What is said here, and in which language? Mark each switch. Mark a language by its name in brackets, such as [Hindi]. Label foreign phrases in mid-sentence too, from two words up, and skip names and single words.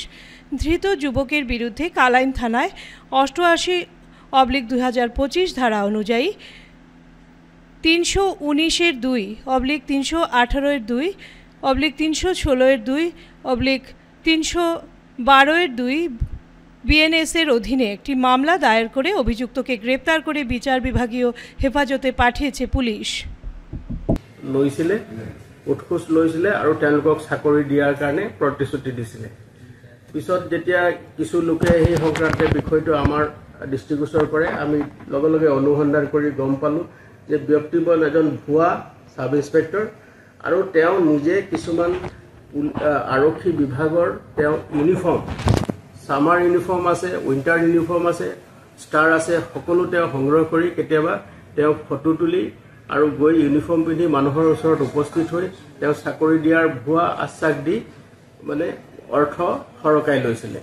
[Bangla] ধৃত যুবকের বিরুদ্ধে কালাইন থানায় 88/2025 ধারা অনুযায়ী 319/2/318/2/316/2/312 বিএনএস-এর অধীনে একটি মামলা দায়ের করে অভিযুক্তকে গ্রেপ্তার করে বিচার বিভাগীয় হেফাজতে পাঠিয়েছে পুলিশ। [Assamese] লৈছিলে উৎখোজ লৈছিলে আৰু তেওঁলোকক চাকৰি দিয়াৰ কাৰণে প্ৰতিশ্ৰুতি দিছিলে। পিছত যেতিয়া কিছু লোকে সেই সংক্ৰান্তে বিষয়টো আমাৰ দৃষ্টিগোচৰ কৰে, আমি লগে লগে অনুসন্ধান কৰি গম পালোঁ যে ব্যক্তিজন এজন ভুৱা [English] sub inspector [Assamese] আৰু তেওঁ নিজে কিছুমান আৰক্ষী বিভাগৰ তেওঁ ইউনিফৰ্ম, [English] summer uniform [Assamese] আছে, [English] winter uniform [Assamese] আছে, ষ্টাৰ আছে, সকলো তেওঁ সংগ্ৰহ কৰি কেতিয়াবা তেওঁ ফটো তুলি আৰু গৈ ইউনিফৰ্ম পিন্ধি মানুহৰ ওচৰত উপস্থিত হৈ তেওঁ চাকৰি দিয়াৰ ভুৱা আশ্বাস দি মানে অৰ্থ সৰকাই লৈছিলে।